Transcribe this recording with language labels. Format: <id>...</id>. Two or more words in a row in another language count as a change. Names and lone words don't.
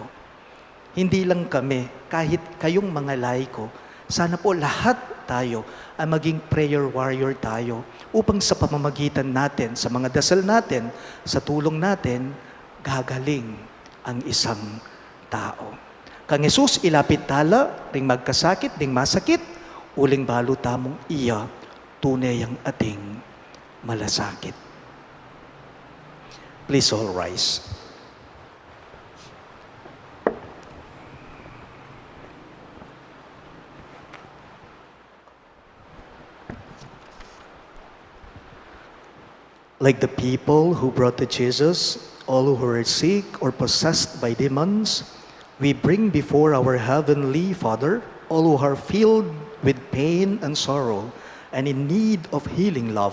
<tl>Hindi lang kami, kahit kayong mga laiko, sana po lahat tayo ay maging</tl> <en>prayer warrior</en> <tl>tayo upang sa pamamagitan natin, sa mga dasal natin, sa tulong natin, gagaling ang isang tao.</tl> <pam>Kang Jesus ilapit tala, ring magkasakit, ding masakit, uling balo tamong iya, tunay ang ating malasakit.</pam> <en>Please all rise. Like the people who brought to Jesus all who were sick or possessed by demons, we bring before our Heavenly Father all who are filled with pain and sorrow and in need of healing love.</en>